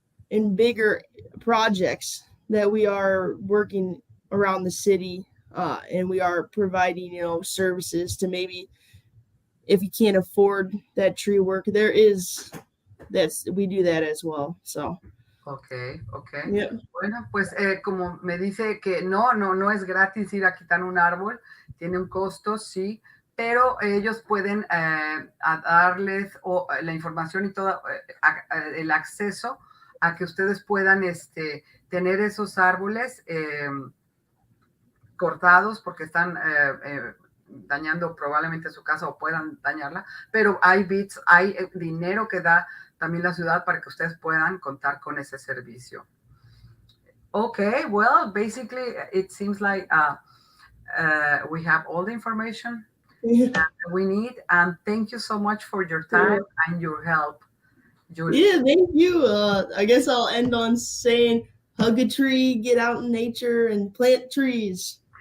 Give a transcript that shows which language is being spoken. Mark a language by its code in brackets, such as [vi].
[en] in bigger projects that we are working around the city, and we are providing services to, maybe if you can't afford that tree work, we do that as well. So Okay. Yeah. [es] Bueno, pues como me dice que no es gratis ir a quitar un árbol, tiene un costo, sí, pero ellos pueden darles la información y todo el acceso a que ustedes puedan tener esos árboles cortados porque están dañando probablemente su casa o puedan dañarla, pero hay dinero que da también la ciudad para que ustedes puedan contar con ese servicio. [en] Okay, well, basically it seems like we have all the information that we need, and thank you so much for your time and your help, Julie. Yeah, thank you. I guess I'll end on saying, hug a tree, get out in nature, and plant trees.